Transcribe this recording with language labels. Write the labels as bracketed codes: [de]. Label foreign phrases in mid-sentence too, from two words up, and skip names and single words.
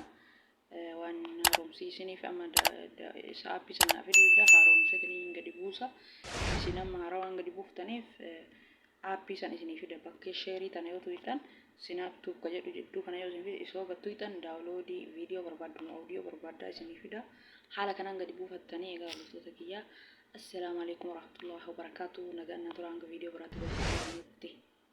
[om] Waan haaromsiisaniif amma isa aappii sana fiduu haaromsetanii gadi buusa. Isin amma haarawaan gadi buuftaniif aappii sana isinii fida bakka sheerii tana yoo tuqxan Snaptube ka jedhu jidduu kana yoo isin fide isoo gattuutan daawunloodii viidiyoo barbaaddan audio barbaaddaa isinii fida. Haala kanaan gadi buufattanii egaa hordoftoota kiyya [ar] السلام عليكم ورحمة الله وبركاته [om] nagaan na tura hanga viidiyoo biraatti